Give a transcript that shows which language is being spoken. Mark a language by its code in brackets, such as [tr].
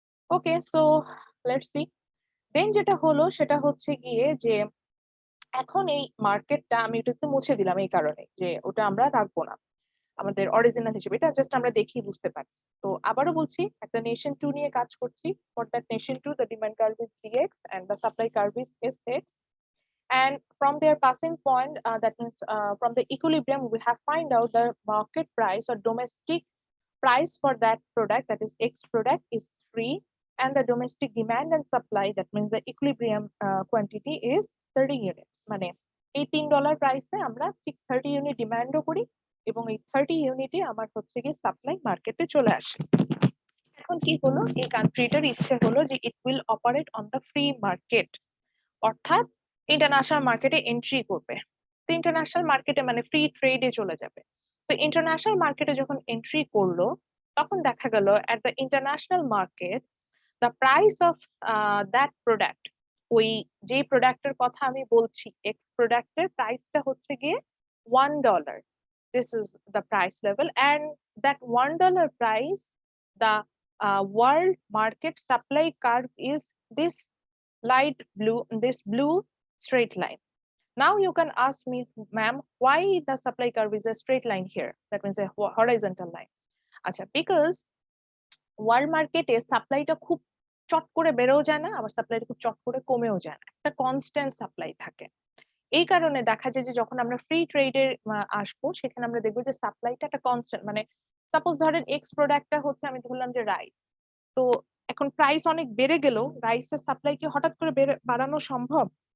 [en] Okay, so let's see. [bn] দেন যেটা হলো সেটা হচ্ছে গিয়ে যে এখন এই মার্কেটটা আমি এটাতে মুছে দিলাম এই কারণে যে ওটা আমরা রাখবো না আমাদের অরিজিনাল হিসেবে, এটা জাস্ট আমরা দেখি বুঝতে পারছি। তো আবারও বলছি, একটা নেশন 2 নিয়ে কাজ করছি। [en] For that nation 2, the demand curve is dx and the supply curve is sx, and from their passing point, that means from the equilibrium, we have find out the market price or domestic price for that product, that is X product, is 3, and the domestic demand and supply, that means the equilibrium quantity is 30 units. [bn] মানে এই $3 প্রাইসে আমরা ঠিক 30 unit ডিমান্ডও করি এবং এই 30 ইউনিটই আমার হচ্ছে গিয়ে সাপ্লাই মার্কেটে চলে আসে। এখন কি হলো, এই কান্ট্রিটার ইচ্ছে হলো যে [en] it will operate on the free market, [bn] অর্থাৎ ইন্টারন্যাশনাল মার্কেটে এন্ট্রি করবে। তো ইন্টারন্যাশনাল মার্কেটে মানে ফ্রি ট্রেডে চলে যাবে। তো ইন্টারন্যাশনাল মার্কেটে যখন এন্ট্রি করলো তখন দেখা গেল [en] at the international market the price of that product, [bn] ওই যে প্রোডাক্টের কথা আমি বলছি এক্স প্রোডাক্টের প্রাইসটা হচ্ছে গিয়ে $1. [en] This is the price level, and that $1 price, the world market supply curve is this light blue, this blue straight line. Now you can ask me, ma'am, why the supply curve is a straight line here? That means a horizontal line. [bn] Acha, because world মার্কেটে সাপ্লাইটা খুব চট করে বেড়েও যায় না, আবার সাপ্লাইটা খুব চট করে কমেও যায় না, একটা কনস্ট্যান্ট সাপ্লাই থাকে। এই কারণে দেখা যায় যে যখন আমরা ফ্রি ট্রেডে আসবো সেখানে আমরা দেখবো যে সাপ্লাইটা একটা কনস্ট্যান্ট, মানে সাপোজ ধরেন এক্স প্রোডাক্টটা হচ্ছে, আমি ধরলাম যে রাইস, তো এখন প্রাইস অনেক বেড়ে গেল, রাইসের সাপ্লাই কি হঠাৎ করে বাড়ানো সম্ভব?